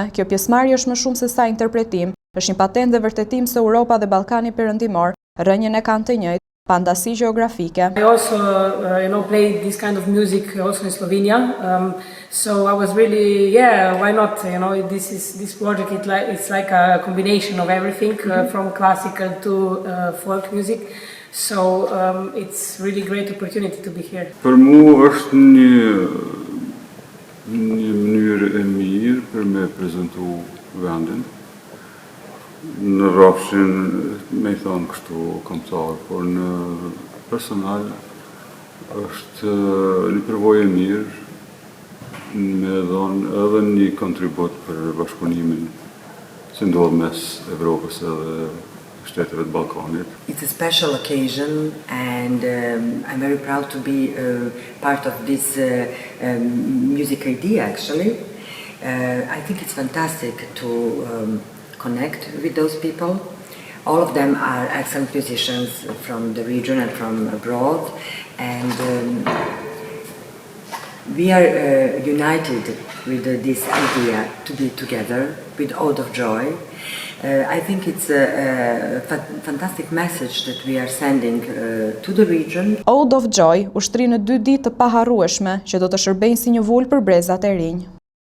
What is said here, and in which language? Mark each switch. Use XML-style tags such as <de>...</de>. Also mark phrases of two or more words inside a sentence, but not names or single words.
<sq>Kjo pjesëmarrje është më shumë se sa interpretim, është një patent dhe vërtetim se Europa dhe Ballkani Perëndimor rrënjën e kanë të njëjtë, pa ndasi gjeografike.</sq> <en>I also, played this kind of music also in Slovenia. So I was really, why not? This project it's like a combination of everything from classical to folk music. So it's really great opportunity to be here.</en> <sq>Për mua është një mënyrë e mirë për me prezantu vendin. Në rrafshin, me i thonë kështu kombëtar, por në personal është një përvojë e mirë me dhënë edhe një kontribut për bashkëpunimin që ndodh mes Evropës edhe shteteve të Ballkanit.</sq> <en>It's a special occasion and I'm very proud to be part of this music idea actually. I think it's fantastic to connect with those people. All of them are excellent musicians from the region and from abroad, and we are united with this idea to be together with Ode of Joy. I think it's a fantastic message that we are sending to the region.</en> <sq>Ode of Joy ushtri në 2 ditë të paharrueshme që do të shërbejnë si një vulë për brezat e rinj.</sq>